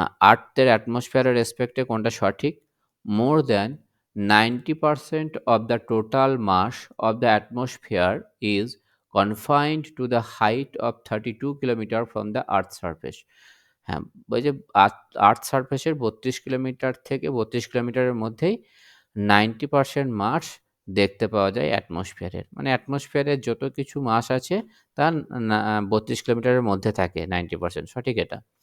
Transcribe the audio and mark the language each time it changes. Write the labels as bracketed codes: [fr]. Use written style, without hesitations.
[bn] আর্থের অ্যাটমসফিয়ারের রেসপেক্টে কোনটা সঠিক? [en] More than 90% of the total mass of the atmosphere is confined to the height of 32 kilometre from the earth surface. [bn] হ্যাঁ, ওই যে আর্থ সারফেসের ৩২ kilometre থেকে ৩২ কিলোমিটারের মধ্যেই 90% মাস দেখতে পাওয়া যায় অ্যাটমসফিয়ারের। মানে অ্যাটমসফিয়ারের যত কিছু মাস আছে তার ৩২ কিলোমিটারের মধ্যে থাকে 90%, সঠিক এটা।